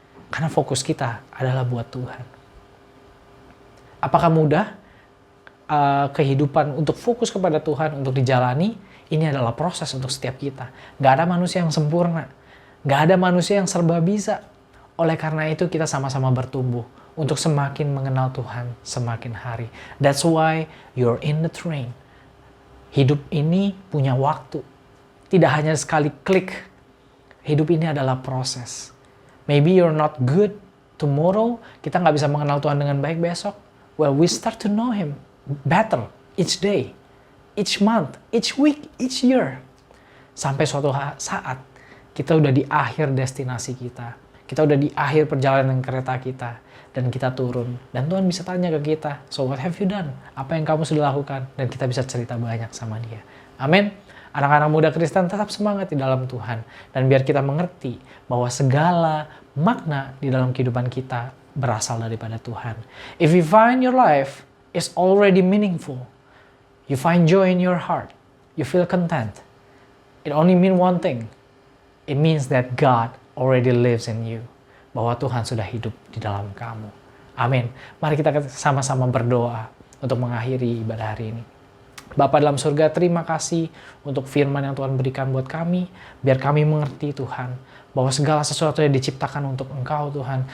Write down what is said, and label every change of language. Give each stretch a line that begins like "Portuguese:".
Indonesian: Karena fokus kita adalah buat Tuhan. Apakah mudah kehidupan untuk fokus kepada Tuhan, untuk dijalani? Ini adalah proses untuk setiap kita. Gak ada manusia yang sempurna. Gak ada manusia yang serba bisa. Oleh karena itu kita sama-sama bertumbuh untuk semakin mengenal Tuhan semakin hari.
English: That's why you're in the train.
Indonesian: Hidup ini punya waktu. Tidak hanya sekali klik. Hidup ini adalah proses.
English: Maybe you're not good tomorrow.
Indonesian: Kita nggak bisa mengenal Tuhan dengan baik besok.
English: Well, we start to know Him better each day, each month, each week, each year.
Indonesian: Sampai suatu saat kita udah di akhir destinasi kita. Kita udah di akhir perjalanan kereta kita. Dan kita turun. Dan Tuhan bisa tanya ke kita,
English: so what have you done?
Indonesian: Apa yang kamu sudah lakukan? Dan kita bisa cerita banyak sama Dia. Amin. Anak-anak muda Kristen tetap semangat di dalam Tuhan. Dan biar kita mengerti bahwa segala makna di dalam kehidupan kita berasal daripada Tuhan.
English: If you find your life is already meaningful, you find joy in your heart, you feel content, it only means one thing. It means that God already lives in you.
Indonesian: Bahwa Tuhan sudah hidup di dalam kamu. Amin. Mari kita sama-sama berdoa untuk mengakhiri ibadah hari ini. Bapa dalam surga, terima kasih untuk firman yang Tuhan berikan buat kami. Biar kami mengerti Tuhan, bahwa segala sesuatunya diciptakan untuk Engkau Tuhan.